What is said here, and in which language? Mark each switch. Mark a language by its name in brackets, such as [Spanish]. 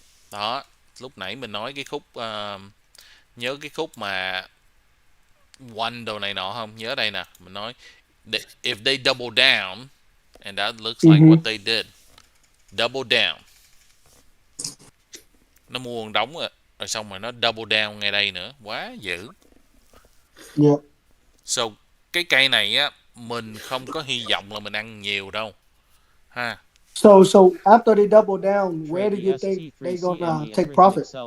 [Vietnamese] Đó, lúc nãy mình nói cái khúc nhớ cái khúc mà one đồ này nọ không? Nhớ đây nè, mình nói [English] if they double down, and that looks like what they did. Double down. [Vietnamese] Nó mua đóng rồi xong rồi nó [English] double down [Vietnamese] ngay đây nữa, quá dữ. [English] Yeah. [Vietnamese] So cái cây này á, mình không có hy vọng là mình ăn nhiều đâu ha. [English] So after they double down, where do you think they gonna take profit?